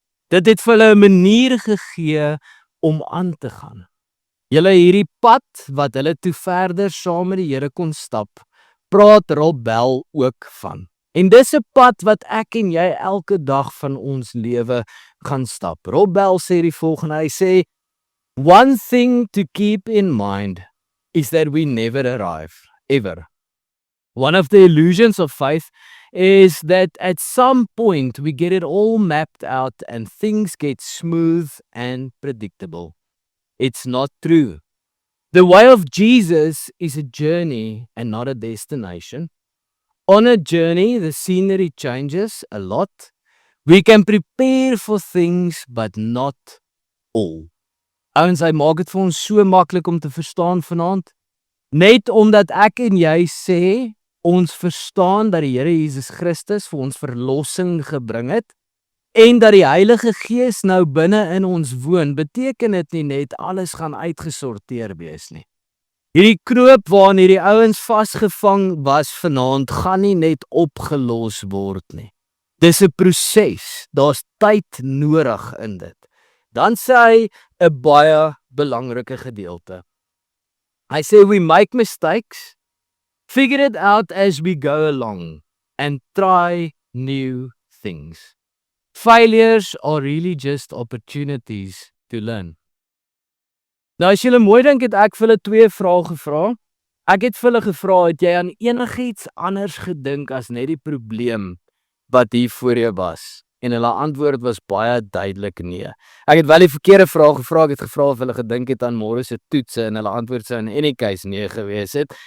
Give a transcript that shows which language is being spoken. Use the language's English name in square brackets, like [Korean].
[Afrikaans] Dit het vir hulle 'n manier gegee om aan te gaan. Hierdie pad wat hulle toe verder saam met die Here kon stap, praat Rob Bell ook van. En dis 'n pad wat ek en jy elke dag van ons lewe gaan stap. Rob Bell sê die volgende, hy sê, [English] "One thing to keep in mind is that we never arrive, ever. One of the illusions of faith is that at some point we get it all mapped out and things get smooth and predictable. It's not true. The way of Jesus is a journey and not a destination. On a journey, the scenery changes a lot. We can prepare for things, but not all." [Afrikaans] Ouens, hy maak dit vir ons so maklik om te verstaan vanaand. Net omdat ek en jy sê, ons verstaan dat die Here Jesus Christus vir ons verlossing gebring het, en dat die Heilige Gees nou binne in ons woon, beteken dit nie net alles gaan uitgesorteer wees nie. Hierdie knoop waarin hierdie ouens vasgevang was vanaand, gaan nie net opgelos word nie. Dis 'n proses, daar's tyd nodig in dit. Dan sê hy 'n baie belangrike gedeelte. Hy sê, [English] "We make mistakes, figure it out as we go along, and try new things. Failures are really just opportunities to learn." [Afrikaans] Nou as julle mooi dink, het ek vir hulle 2 vrae gevra. Ek het vir hulle gevra, het jy aan enigiets anders gedink as net die probleem wat hier voor jou was? En hulle antwoord was baie duidelik nee. Ek het wel die verkeerde vraag gevra, ek het gevra of hulle gedink het aan môre se toetse en hulle antwoord sou [English] in any case [Afrikaans] nee gewees het.